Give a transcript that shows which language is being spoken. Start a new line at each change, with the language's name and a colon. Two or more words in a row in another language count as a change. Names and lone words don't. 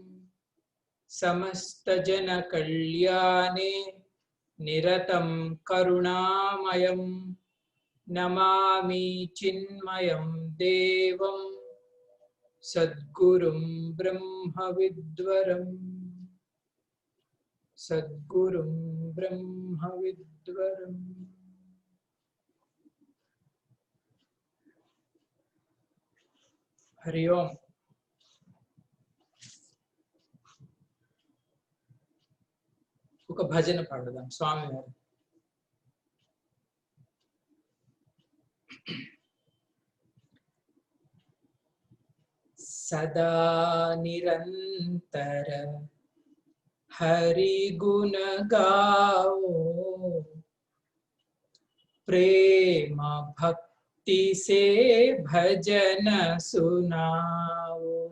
Sanskrit: समस्तजनकल्याणे निरतं करुणामयं नमामि चिन्मयं देवं सद्गुरुं ब्रह्मविद्वरम् सद्गुरुं ब्रह्मविद्वरम्। हरि ओम।
Telugu: ఒక భజన పాడుదాం స్వామి వారు.
Hindi: सदा निरंतर हरि गुण गाओ, प्रेम भक्ति से भजन सुनाओ।